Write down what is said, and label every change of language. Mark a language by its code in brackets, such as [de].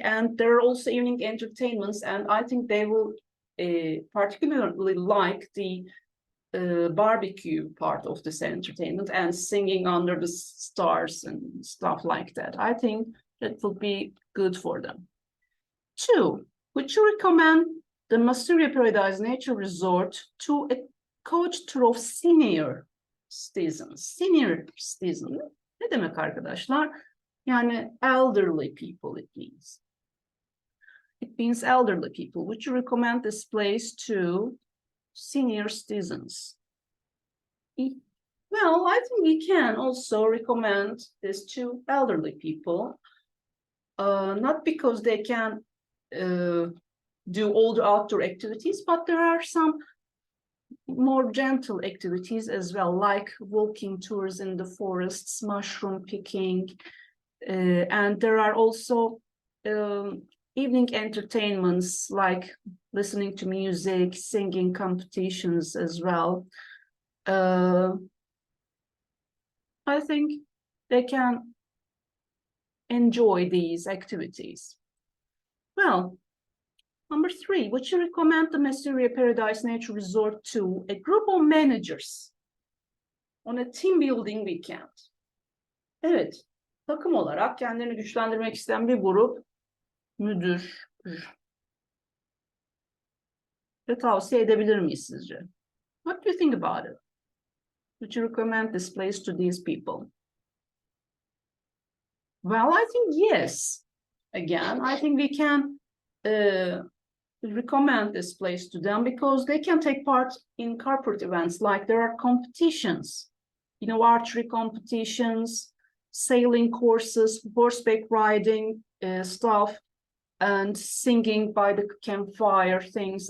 [en] And there are also evening entertainments, and I think they will particularly like the barbecue part of this entertainment and singing under the stars and stuff like that. I think that would be good for them. 2, would you recommend the Masuria Paradise Nature Resort to a coach tour of senior citizens. [tr] Senior citizen ne demek arkadaşlar? [en] Yani elderly people it means. It means elderly people. Would you recommend this place to senior citizens? Well, I think we can also recommend this to elderly people, not because they can do all the outdoor activities, but there are some more gentle activities as well, like walking tours in the forests, mushroom picking, and there are also evening entertainments like listening to music, singing competitions as well. I think they can enjoy these activities. Well, number 3, would you recommend the Masuria Paradise Nature Resort to a group of managers on a team building weekend? [tr] Evet, takım olarak kendilerini güçlendirmek isteyen bir grup müdür ve tavsiye edebilir miyiz sizce? [en] What do you think about it? Would you recommend this place to these people? Well, I think yes. Again, I think we can recommend this place to them because they can take part in corporate events, like there are competitions, you know, archery competitions, sailing courses, horseback riding stuff, and singing by the campfire things.